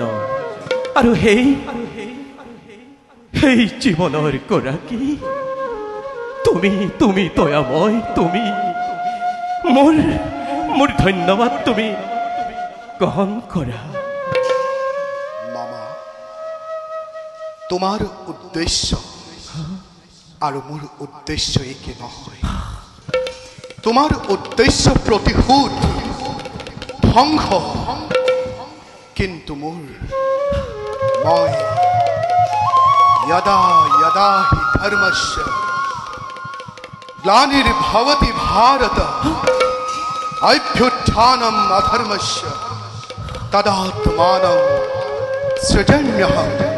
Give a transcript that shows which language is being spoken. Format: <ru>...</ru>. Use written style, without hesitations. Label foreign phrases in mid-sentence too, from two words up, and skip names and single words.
<as>আৰু সেই জীৱনৰ গৰাকী তুমি দয়াময়। তুমি মোৰ ধন্যবাদ তুমি গ্ৰহণ কৰা। তোমার উদ্দেশ্য আর মোর উদ্দেশ্য একে নহয়। তোমার উদ্দেশ্য প্রতিশোধ ধ্বংস, কিন্তু মোর মই</as> <sa>यदा यदा हि धर्मस्य ग्लानिर्भवति भारत अभ्युत्थानम् अधर्मस्य तदात्मानं सृजन्यहम्</sa>